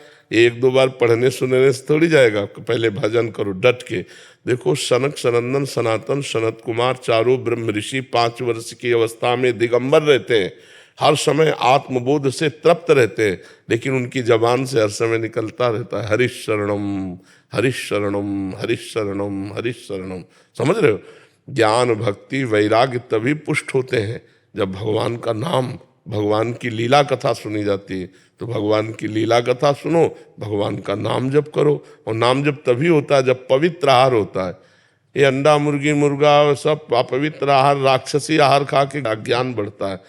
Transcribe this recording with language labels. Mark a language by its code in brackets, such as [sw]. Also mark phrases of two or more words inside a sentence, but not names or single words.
[hi] एक दो बार पढ़ने सुनने से थोड़ी जाएगा। पहले भजन करो डट के। देखो, सनक सनंदन सनातन सनत कुमार चारों ब्रह्म ऋषि 5 वर्ष की अवस्था में दिगंबर रहते हैं, हर समय आत्मबोध से तृप्त रहते हैं, लेकिन उनकी जबान से हर समय निकलता रहता है [sa] हरिश शरणम हरिश शरणम हरिश शरणम हरिश शरणम। [hi] समझ रहे हो? ज्ञान भक्ति वैराग्य तभी पुष्ट होते हैं जब भगवान का नाम, भगवान की लीला कथा सुनी जाती है। तो भगवान की लीला कथा सुनो, भगवान का नाम जप करो, और नाम जप तभी होता है जब पवित्र आहार होता है। ये अंडा मुर्गी मुर्गा सब अपवित्र आहार, राक्षसी आहार खा के ज्ञान बढ़ता है।